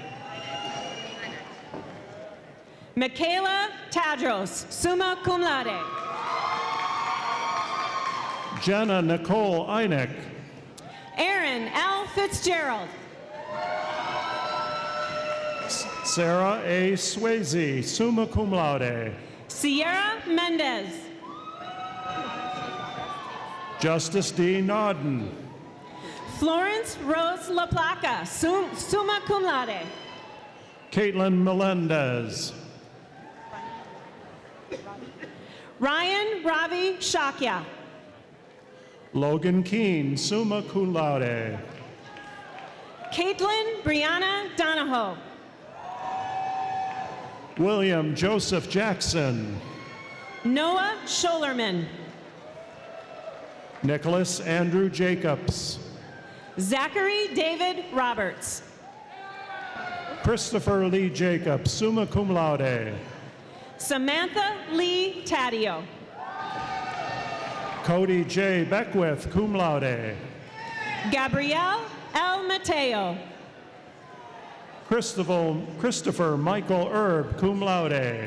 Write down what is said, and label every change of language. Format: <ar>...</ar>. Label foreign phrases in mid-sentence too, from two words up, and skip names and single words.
<la>Michaela Tadros, summa cum laude.</la> <en>Jenna Nicole Einek. Aaron L. Fitzgerald. Sarah A.</en> <la>Swayze, summa cum laude.</la> <en>Sierra Mendez. Justice D. Nodden. Florence Rose LaPlaca,</en> <la>summa cum laude.</la> <en>Caitlin Melendez. Ryan Ravi Shakya.</en> <la>Logan Keene, summa cum laude.</la> <en>Caitlin Brianna Donahoe. William Joseph Jackson. Noah Scholerman. Nicholas Andrew Jacobs. Zachary David Roberts. Christopher Lee Jacobs,</en> <la>summa cum laude.</la> <en>Samantha Lee Taddeo. Cody J. Beckwith,</en> <la>cum laude.</la> <en>Gabrielle L. Mateo. Christopher Michael Erb,</en> <la>cum laude.</la>